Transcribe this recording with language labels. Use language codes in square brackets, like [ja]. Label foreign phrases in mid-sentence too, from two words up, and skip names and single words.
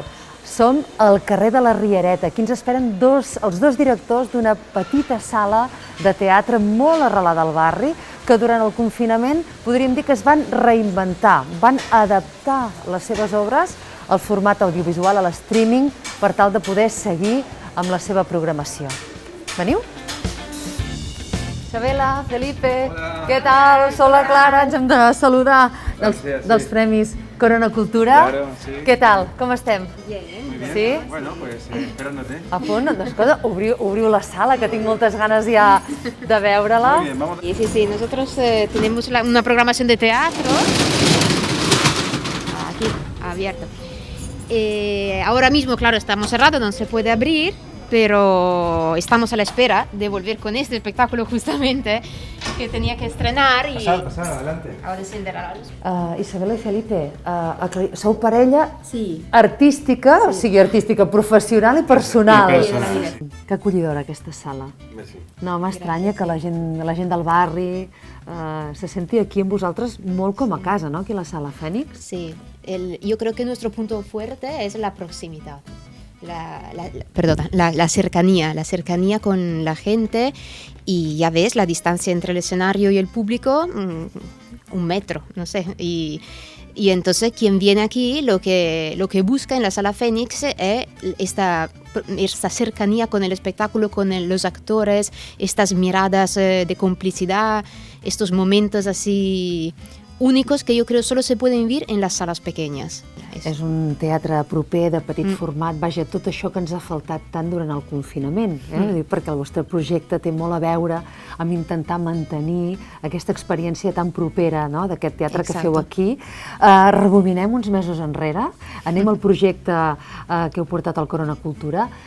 [ca] Som al carrer de la Riereta. Aquí ens esperen els dos directors d'una petita sala de teatre molt arrelada al barri que durant el confinament podríem dir que es van reinventar, van adaptar les seves obres al format audiovisual, a l'streaming, per tal de poder seguir amb la seva programació. Veniu? Isabela, Felipe, què tal? Sou la Clara, ens hem de saludar dels Premis Corona Cultura. [es] Claro, sí. [ca] Què tal? Com estem? [es] Muy bien. Sí? Bueno, pues esperándote. [ca] A punt? Doncs escolta, obriu la sala, que tinc moltes ganes ja de veure-la. [es] Muy bien, vamos. Sí, nosotros tenemos una programación de teatro. Aquí, abierto. Ahora mismo, claro, estamos cerrados, no se puede abrir, pero estamos a la espera de volver con este espectáculo justamente que tenía que estrenar y... Pasad, adelante. Ahora encender la luz. [ca] Isabela i Felipe, sou parella Sí. artística, o sigui, artística professional i personal. I personal. Que acollidora aquesta sala. Merci. No, m'estranya que la gent del barri se senti aquí amb vosaltres molt com a casa, no? Aquí a la Sala Fènix. [es] Sí, yo creo que nuestro punto fuerte es la proximidad. La cercanía con la gente y ya ves la distancia entre el escenario y el público, 1 metro, no sé, y entonces quien viene aquí lo que busca en la Sala Fénix es esta cercanía con el espectáculo, con los actores, estas miradas de complicidad, estos momentos así únicos que yo creo solo se pueden vivir en las salas pequeñas. [ca] És un teatre proper, de petit format, vaja, tot això que ens ha faltat tant durant el confinament, perquè el vostre projecte té molt a veure amb intentar mantenir aquesta experiència tan propera, no?, d'aquest teatre que feu aquí. Rebobinem uns mesos enrere, anem al projecte que heu portat al Corona Cultura.